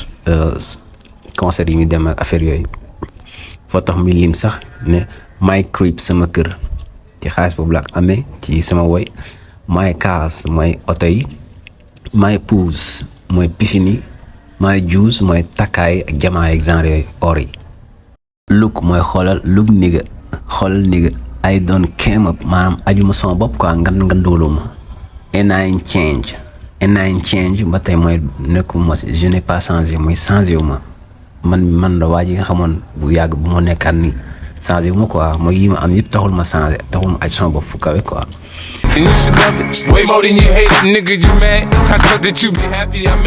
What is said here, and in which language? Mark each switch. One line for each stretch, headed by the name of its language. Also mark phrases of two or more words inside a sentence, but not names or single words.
Wolof: concert yi muy dem ak affaire yooyu foo tax muy lim sax ne
English: my crib
Wolof: sama kër ci xaalis boobu la amee ci sama woy
English: my cars
Wolof: mooy oto yi
English: my pools
Wolof: mooy piscine yi
English: my juice
Wolof: mooy takkaay ak jamaa ak genre yooyu or yi look mooy xoolal nigga
English: I don't came up
Wolof: maanaam ajuma sama bopp quoi ngandoolu ma
English: and I change
Wolof: ba tey mooy nekkuma
French: je n'ai pas changé
Wolof: mooy changé wu ma man la waa ji nga xamoon bu yàgg bu ma nekkaat nii changé wu ma quoi mooy yi ma am yëpp taxul ma changé taxul ma aj sama bopp fu kawe quoi.
English: And you should love it way more than you hate it, nigga. You mad? I thought that you be happy. I made